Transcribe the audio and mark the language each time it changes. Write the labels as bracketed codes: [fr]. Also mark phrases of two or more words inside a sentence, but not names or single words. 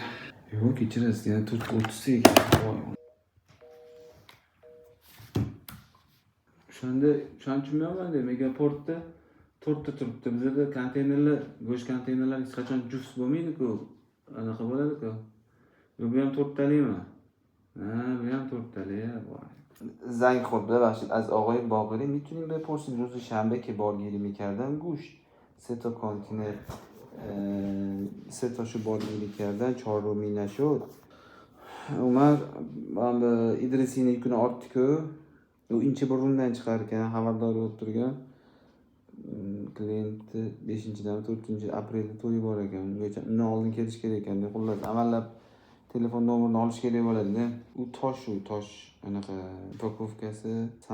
[uz] Yo'q, kechirasiz, yana 30 ta ekan. O'shanda tushunmayapman-da, Megaportda 4 ta turibdi. Bizda konteynerlar, go'sht konteynerlari hech qachon juft bo'lmaydi-ku. Anaqa bo'ladi-ku. Bu ham 4 talikmi? Ha, bu ham 4 talik. [fa] زنگ خورد ببخشید از آقای باقری میتونیم بپرسیم روز شنبه که بارگیری میکردن گوشت 3 تا کانتینر 3 تاشو بارگیری کردن 4می نشد اومد به [uz] idrisiyni yukini ortdi-ku u inchi burundan chiqar ekan xabardor bo'lib turgan klienti 5-dan 4-aprelda to'yi bor ekan undan oldin kelish kerak ekan deb xullas amallab telefon nomerini olish kerak bo'ladi-da. U tosh anaqa upakovkasi sanduqli.